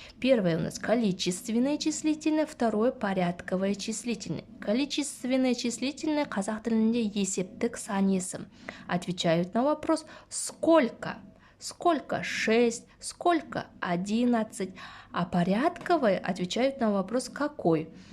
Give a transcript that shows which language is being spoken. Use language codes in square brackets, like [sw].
[ru] Первое у нас количественное числительное, второе порядковое числительное. Количественное числительное [kk] қазақ тілінде есептік сан есім. [ru] Отвечают на вопрос сколько? Сколько? 6. Сколько? 11. А порядковое отвечают на вопрос какой?